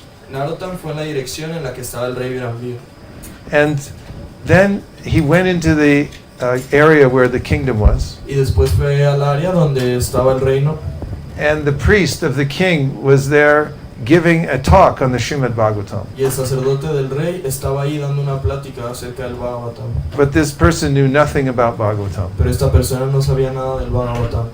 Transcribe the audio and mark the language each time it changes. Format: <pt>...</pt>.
<es>Narottam fue en la dirección en la que estaba el rey Virambir.</es> <en>And then he went into the area where the kingdom was.</en> <es>Y después fue al área donde estaba el reino.</es> <en>And the priest of the king was there giving a talk on the Srimad Bhagavatam.</en> <es>Y el sacerdote del rey estaba ahí dando una plática acerca del Bhagavatam.</es> <en>But this person knew nothing about Bhagavatam.</en> <es>Pero esta persona no sabía nada del Bhagavatam.</es>